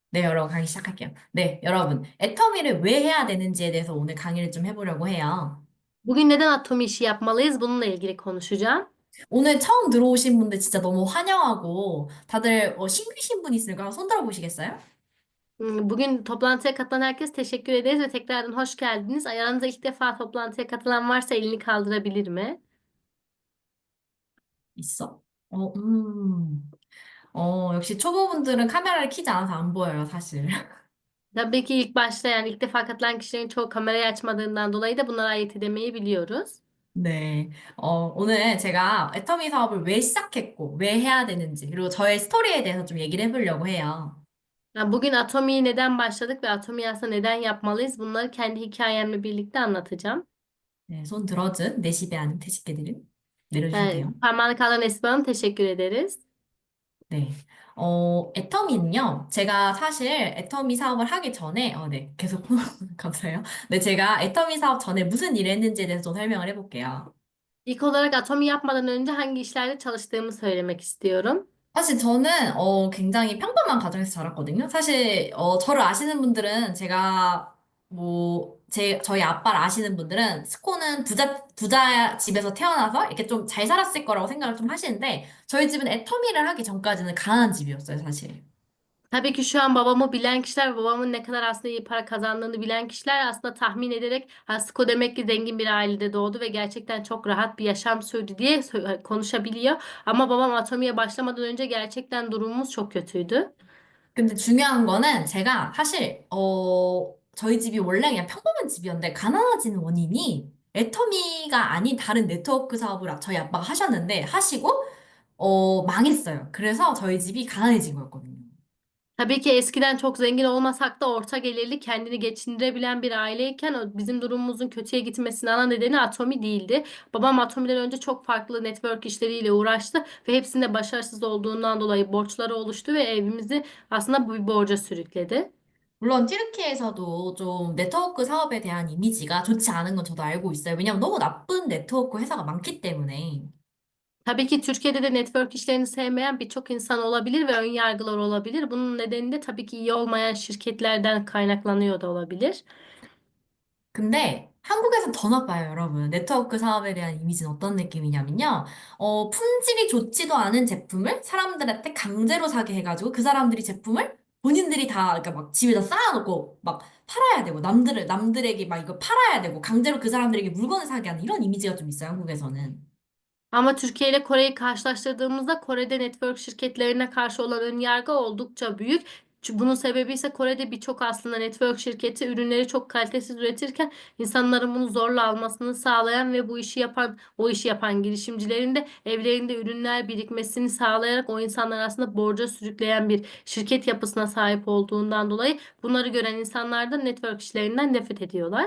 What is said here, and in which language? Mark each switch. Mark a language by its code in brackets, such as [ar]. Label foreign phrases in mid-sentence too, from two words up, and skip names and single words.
[ko] 네, 여러분 강의 시작할게요. 네, 여러분. 애터미를 왜 해야 되는지에 대해서 오늘 강의를 좀 해보려고 해요. [tr] Bugün neden atom işi yapmalıyız? Bununla ilgili konuşacağım. [ko] 오늘 처음 들어오신 분들 진짜 너무 환영하고 다들 신규신 분 있을까요? 손 들어보시겠어요? [tr] Bugün toplantıya katılan herkese teşekkür ederiz ve tekrardan hoş geldiniz. Aranızda ilk defa toplantıya katılan varsa elini kaldırabilir mi? [ko] 있어? 역시 초보분들은 카메라를 켜지 않아서 안 보여요, 사실. [tr] Tabii ki ilk başta yani ilk defa katılan kişilerin çoğu kamerayı açmadığından dolayı da bunlara ayırt edemeyi biliyoruz. [ko] 네. 오늘 제가 애터미 사업을 왜 시작했고, 왜 해야 되는지, 그리고 저의 스토리에 대해서 좀 얘기를 해보려고 해요. [tr] Yani bugün Atomi'ye neden başladık ve Atomi'yi aslında neden yapmalıyız? Bunları kendi hikayemle birlikte anlatacağım. [ko] 네, 손 들어준 내 집에 아는 태식개들은 내려주셔도 돼요. [tr] Parmağını kaldıran Esma Hanım teşekkür ederiz. [ko] 네. 애터미는요, 제가 사실 애터미 사업을 하기 전에, 네, 계속, 감사해요. 네, 제가 애터미 사업 전에 무슨 일을 했는지에 대해서 좀 설명을 해볼게요. [tr] İlk olarak Atomi yapmadan önce hangi işlerde çalıştığımı söylemek istiyorum. [ko] 사실 저는, 굉장히 평범한 가정에서 자랐거든요. 사실, 저를 아시는 분들은 제가, 저희 아빠를 아시는 분들은 스코는 부자 집에서 태어나서 이렇게 좀 잘 살았을 거라고 생각을 좀 하시는데, 저희 집은 애터미를 하기 전까지는 가난한 집이었어요, sa실. [tr] Tabii ki şu an babamı bilen kişiler ve babamın ne kadar aslında iyi para kazandığını bilen kişiler aslında tahmin ederek Hasko demek ki zengin bir ailede doğdu ve gerçekten çok rahat bir yaşam sürdü diye konuşabiliyor. Ama babam Atomi'ye başlamadan önce gerçekten durumumuz çok kötüydü. [ko] 근데 중요한 거는 제가 사실, 저희 집이 원래 그냥 평범한 집이었는데 가난해지는 원인이 애터미가 아닌 다른 네트워크 사업을 저희 아빠가 하셨는데 하시고, 망했어요. 그래서 저희 집이 가난해진 거였거든요. [tr] Tabii ki eskiden çok zengin olmasak da orta gelirli kendini geçindirebilen bir aileyken bizim durumumuzun kötüye gitmesinin ana nedeni Atomi değildi. Babam Atomi'den önce çok farklı network işleriyle uğraştı ve hepsinde başarısız olduğundan dolayı borçları oluştu ve evimizi aslında bu bir borca sürükledi. [ko] 물론 튀르키예에서도 좀 네트워크 사업에 대한 이미지가 좋지 않은 건 저도 알고 있어요. 왜냐면 너무 나쁜 네트워크 회사가 많기 때문에. [tr] Tabii ki Türkiye'de de network işlerini sevmeyen birçok insan olabilir ve ön yargılar olabilir. Bunun nedeni de tabii ki iyi olmayan şirketlerden kaynaklanıyor da olabilir. [ko] 근데 한국에서 더 나빠요, 여러분. 네트워크 사업에 대한 이미지는 어떤 느낌이냐면요. 품질이 좋지도 않은 제품을 사람들한테 강제로 사게 해가지고 그 사람들이 제품을 본인들이 다, 그러니까 막 집에다 쌓아놓고 막 팔아야 되고 남들에게 막 이거 팔아야 되고 강제로 그 사람들에게 물건을 사게 하는 이런 이미지가 좀 있어요, 한국에서는. [tr] Ama Türkiye ile Kore'yi karşılaştırdığımızda Kore'de network şirketlerine karşı olan önyargı oldukça büyük. Bunun sebebi ise Kore'de birçok aslında network şirketi ürünleri çok kalitesiz üretirken insanların bunu zorla almasını sağlayan ve bu işi yapan, o işi yapan girişimcilerin de evlerinde ürünler birikmesini sağlayarak o insanları aslında borca sürükleyen bir şirket yapısına sahip olduğundan dolayı bunları gören insanlar da network işlerinden nefret ediyorlar.